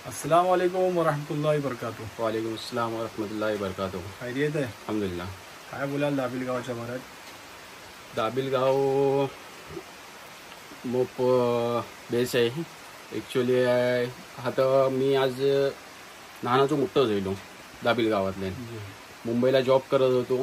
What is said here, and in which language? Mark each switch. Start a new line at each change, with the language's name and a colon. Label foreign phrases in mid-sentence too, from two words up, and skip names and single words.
Arabic: السلام عليكم ورحمة الله وبركاته. وعليكم السلام ورحمة الله وبركاته.
Marathi: खैरियत आहे? अल्हम्दुलिल्लाह। काय बोलाल दाबिल गावाच्या बारात? दाबिल गाव मोप बेस आहे ॲक्च्युली. आता मी आज लहानाचो मोठो झालो दाबिल गावातले. मुंबईला जॉब करत होतो.